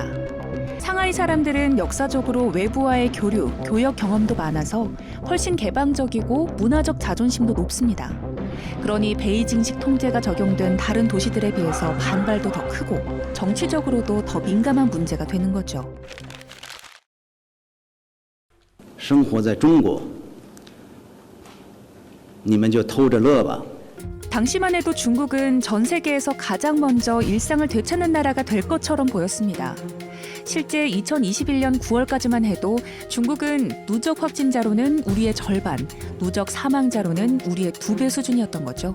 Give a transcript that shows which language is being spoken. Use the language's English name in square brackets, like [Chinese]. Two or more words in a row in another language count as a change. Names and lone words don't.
[Korean] 상하이 사람들은 역사적으로 외부와의 교류, 교역 경험도 많아서 훨씬 개방적이고 문화적 자존심도 높습니다. 그러니 베이징식 통제가 적용된 다른 도시들에 비해서 반발도 더 크고 정치적으로도 더 민감한 문제가 되는 거죠. [Chinese] 生活在中国，你们就偷着乐吧。 [Korean] 당시만 해도 중국은 전 세계에서 가장 먼저 일상을 되찾는 나라가 될 것처럼 보였습니다. 실제 2021년 9월까지만 해도 중국은 누적 확진자로는 우리의 절반, 누적 사망자로는 우리의 2배 수준이었던 거죠.